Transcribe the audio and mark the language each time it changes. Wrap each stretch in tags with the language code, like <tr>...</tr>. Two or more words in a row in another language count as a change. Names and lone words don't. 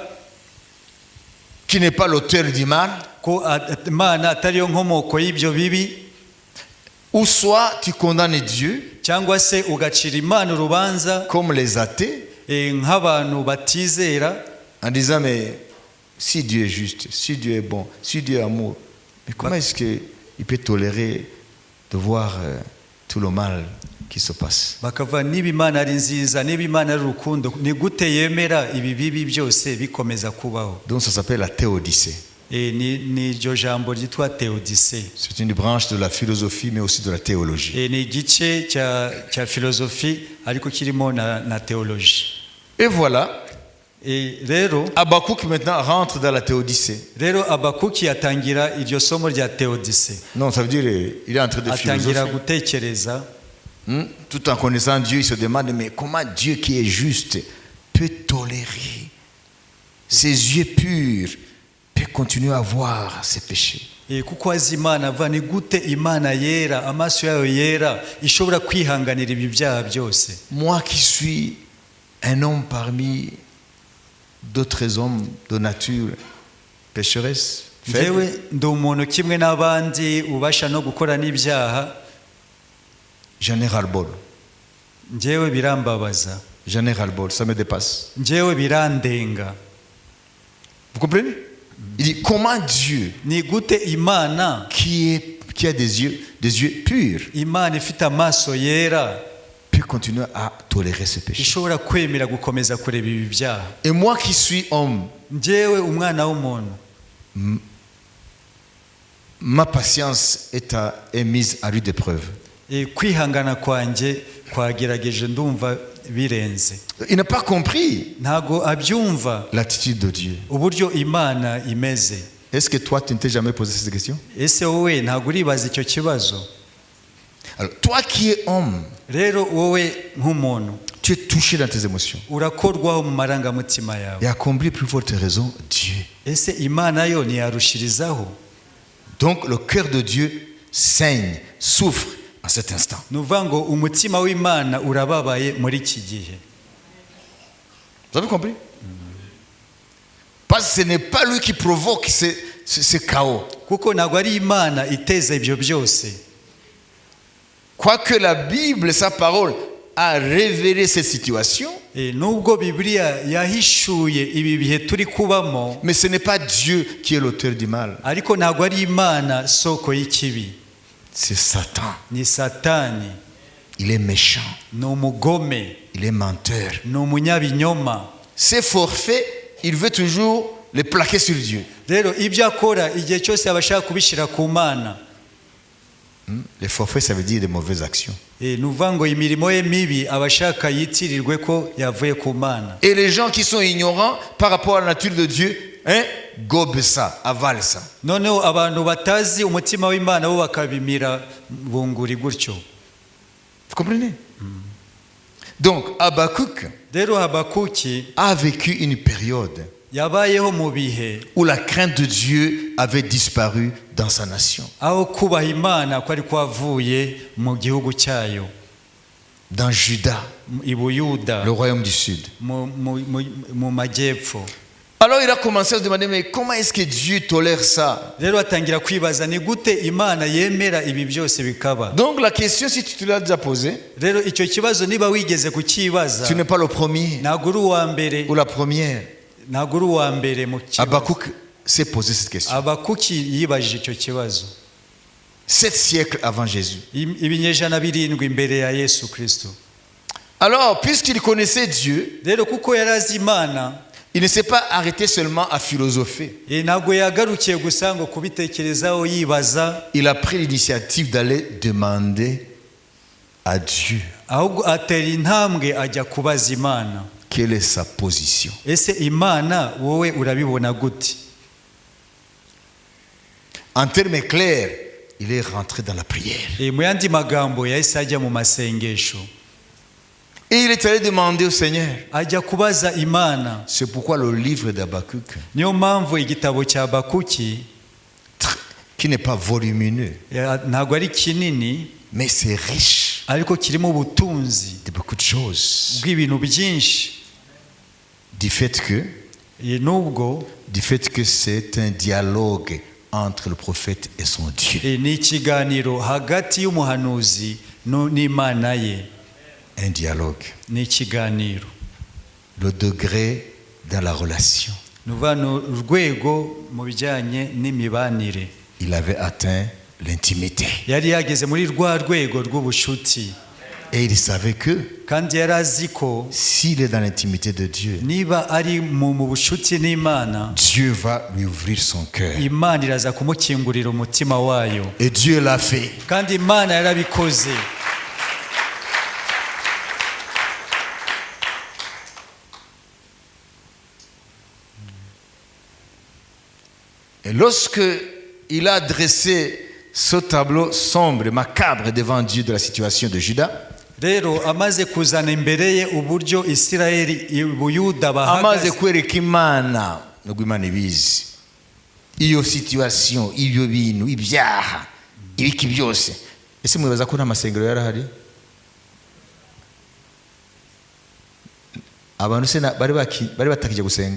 <fr>qui n'est pas l'auteur du mal,</fr> <rw>ko Imana atariyo nkomoko y'ibyo bibi,</rw> <fr>ou soit tu condamnes Dieu</fr> <rw>cyangwa se ugacira Imana urubanza</rw> <fr>comme les athées</fr> <rw>nk'abantu batizera,</rw> <fr>en disant mais si Dieu est juste, si Dieu est bon, si Dieu est amour, mais comment est-ce qu'il peut tolérer de voir tout le mal qui se passe?</fr> <rw>bakavuga niba Imana ari nziza, niba Imana ari urukundo, ni gute yemera ibi bibi byose bikomeza kubaho?</rw> <fr>Donc ça s'appelle la théodicée.</fr> <rw>ni iryo jambo ryitwa Theodicée.</rw> <fr>C'est une branche de la philosophie, mais aussi de la théologie.</fr> <rw>Ni igice cya filozofi ariko kirimo na théologie.</rw> <fr>Et voilà,</fr> <rw>rero</rw> <fr>Habakkuk maintenant rentre dans la théodicée.</fr> <rw>Rero Habakuki atangira iryo somo rya Theodicée.</rw> <fr>Non, ça veut dire il est en train de</fr> <rw>atangira</rw> <fr>philosopher.</fr> <rw>gutekereza.</rw> <fr>Tout en connaissant Dieu, il se demande, mais comment Dieu qui est juste peut tolérer ses yeux purs, peut continuer à voir ses péchés.</fr> <rw>Kuko azi Imana avuga ni gute Imana yera amaso yayo yera ishobora kwihanganira ibi byaha byose.</rw> <fr>Moi qui suis un homme parmi d'autres hommes de nature pécheresse, faible,</fr> <rw>Njyewe ndi umuntu kimwe n'abandi ubasha no gukora n'ibyaha.</rw> <fr>j'en ai ras-le-bol.</fr> <rw>Njyewe birambabaza.</rw> <fr>J'en ai ras-le-bol, ça me dépasse.</fr> <rw>Njyewe birandenga.</rw> <fr>Vous comprenez? Il dit, comment Dieu,</fr> <rw>Ni gute Imana,</rw> <fr>qui a des yeux purs,</fr> <rw>Imana ifite amaso yera</rw> <fr>peut continuer à tolérer ce péché.</fr> <rw>ishobora kwemera gukomeza kureba ibi byaha.</rw> <fr>Et moi qui suis homme,</fr> <rw>Njyewe umwana w'umuntu,</rw> <fr>ma patience est mise à rude épreuve.</fr> <rw>kwihangana kwanjye kwagerageje ndumva birenze.</rw> <fr>Il n'a pas compris</fr> <rw>Ntago abyumva</rw> <fr>l'attitude de Dieu.</fr> <rw>uburyo Imana imeze.</rw> <fr>Est-ce que toi, tu ne t'es jamais posé cette question?</fr> <rw>Ese wowe ntago uribaza icyo kibazo?</rw> <fr>Alors, toi qui es homme,</fr> <rw>Rero wowe nk'umuntu</rw> <fr>tu es touché dans tes émotions.</fr> <rw>urakorwaho mu marangamutima yawe.</rw> <fr>Et à combler plus forte raison, Dieu.</fr> <rw>Ese Imana yo ntiyarushirizaho?</rw> <fr>Donc, le cœur de Dieu saigne, souffre en cet instant.</fr> <rw>Nuvuga ngo umutima w'Imana urababaye muri iki gihe.</rw> <fr>Vous avez compris? Parce que ce n'est pas lui qui provoque ce chaos.</fr> <rw>Kuko ntago ari Imana iteza ibyo byose.</rw> <fr>Quoique la Bible, sa parole, a révélé cette situation,</fr> <rw>Nubwo Bibiliya yahishuye ibi bihe turi kubamo,</rw> <fr>mais ce n'est pas Dieu qui est l'auteur du mal.</fr> <rw>ariko ntago ari Imana soko y'ikibi.</rw> <fr>C'est Satan.</fr> <rw>Ni Satani,</rw> <fr>Il est méchant.</fr> <rw>ni umugome,</rw> <fr>Il est menteur.</fr> <rw>ni umunyabinyoma.</rw> <fr>Ses forfaits, il veut toujours les plaquer sur Dieu.</fr> <rw>Rero ibyo akora igihe cyose abashaka kubishyira ku Mana.</rw> <fr>Les forfaits, ça veut dire des mauvaises actions.</fr> <rw>Nuvuga ngo imirimo ye mibi abashaka yitirirwe ko yavuye ku Mana.</rw> <fr>Et les gens qui sont ignorants par rapport à la nature de Dieu, gobent ça, avalent ça.</fr> <rw>Noneho abantu batazi umutima w'Imana bo bakabimira bunguri gutyo.</rw> <fr>Vous comprenez? Donc, Habakkuk</fr> <rw>Rero Habakuki</rw> <fr>a vécu une période</fr> <rw>yabayeho mu bihe</rw> <fr>où la crainte de Dieu avait disparu dans sa nation.</fr> <rw>aho kubaha Imana kwari kwavuye mu gihugu cyayo,</rw> <fr>Dans Juda,</fr> <rw>i Buyuda,</rw> <fr>le royaume du sud.</fr> <rw>mu majyepfo.</rw> <fr>Alors il a commencé à se demander, mais comment est-ce que Dieu tolère ça?</fr> <rw>Rero atangira kwibaza ni gute Imana yemera ibi byose bikaba.</rw> <fr>Donc la question, si tu te l'as déjà posée,</fr> <rw>Rero icyo kibazo niba wigeze kukibaza,</rw> <fr>tu n'es pas le premier</fr> <rw>ntabwo uri uwa mbere,</rw> <fr>ou la première.</fr> <rw>ntabwo uri uwa mbere mu kibazo.</rw> <fr>Habakkuk s'est posé cette question.</fr> <rw>Habakuki yibajije icyo kibazo</rw> <fr>7 siècles avant Jésus.</fr> <rw>ibinyejana birindwi imbere ya Yesu Kristo.</rw> <fr>Alors, puisqu'il connaissait Dieu,</fr> <rw>Rero kuko yari azi Imana,</rw> <fr>il ne s'est pas arrêté seulement à philosopher.</fr> <rw>ntabwo yagarukiye gusa ngo kubitekerezaho yibaza,</rw> <fr>Il a pris l'initiative d'aller demander à Dieu</fr> <rw>ahubwo atera intambwe ajya kubaza Imana.</rw> <fr>quelle est sa position.</fr> <rw>Ese Imana wowe urabibona gute?</rw> <fr>En termes clairs, il est rentré dans la prière.</fr> <rw>Mu yandi magambo yahise ajya mu masengesho,</rw> <fr>Et il est allé demander au Seigneur.</fr> <rw>ajya kubaza Imana.</rw> <fr>C'est pourquoi le livre d'Habakkuk,</fr> <rw>Niyo mpamvu igitabo cya Habakuki</rw> <fr>qui n'est pas volumineux,</fr> <rw>ntabwo ari kinini,</rw> <fr>mais c'est riche</fr> <rw>ariko kirimo ubutunzi</rw> <fr>de beaucoup de choses.</fr> <rw>bw'ibintu byinshi.</rw> <fr>Du fait que c'est un dialogue entre le prophète et son Dieu.</fr> <rw>ni ikiganiro hagati y'umuhanuzi n'Imana ye.</rw> <fr>Un dialogue.</fr> <rw>Ni ikiganiro.</rw> <fr>Le degré dans la relation.</fr> <rw>Ni urwego mu bijyanye n'imibanire.</rw> <fr>Il avait atteint l'intimité.</fr> <rw>Yari yageze muri rwa rwego rw'ubushuti.</rw> <fr>Et il savait que</fr> <rw>kandi yari azi ko</rw> <fr>s'il est dans l'intimité de Dieu,</fr> <rw>niba ari mu bucuti n'Imana,</rw> <fr>Dieu va lui ouvrir son cœur.</fr> <rw>Imana iraza kumukingurira umutima wayo,</rw> <fr>Et Dieu l'a fait.</fr> <rw>kandi Imana yarabikoze.</rw> <fr>Et lorsque il a dressé ce tableau sombre et macabre devant Dieu de la situation de Juda,</fr> <rw>rero amaze kuzana imbere ye uburyo Isirayeli Buyuda amaze bahagaze, kwereka Imana nubwo Imana ibizi iyo situation, ibyo bintu, ibyaha, ibiki byose. Ese mwibaza ko nta masengero yarahari? Abantu se bari batakije gusenga?</rw>